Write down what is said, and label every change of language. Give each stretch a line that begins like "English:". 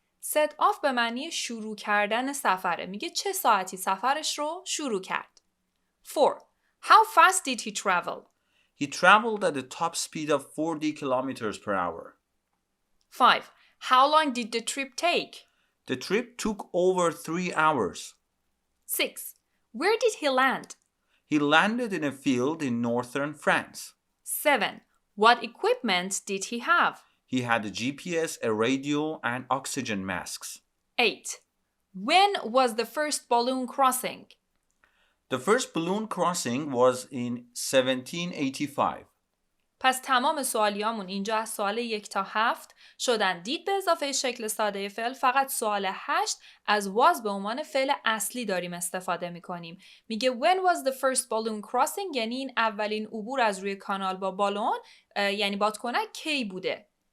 Persian: Set off به معنی شروع کردن سفره. میگه چه ساعتی سفرش رو شروع کرد.
English: 4. How fast did he travel? He traveled at the top speed of 40 kilometers per hour. 5. How long did the trip take? The trip took over 3 hours. 6. Where did he land? He landed in a field in northern France. 7. What equipment did he have? He had a GPS, a radio, and oxygen masks. 8. When was the first balloon crossing? The first balloon crossing was in 1785.
Persian: پس تمام سوالیامون اینجا از سوال 1 تا 7 شدن. دید به اضافه شکل ساده فعل فقط سوال 8 از was به عنوان فعل اصلی داریم استفاده میکنیم. میگه
English: when was the first balloon crossing،
Persian: یعنی این اولین عبور از روی کانال با بالون یعنی بادکنک کی بوده.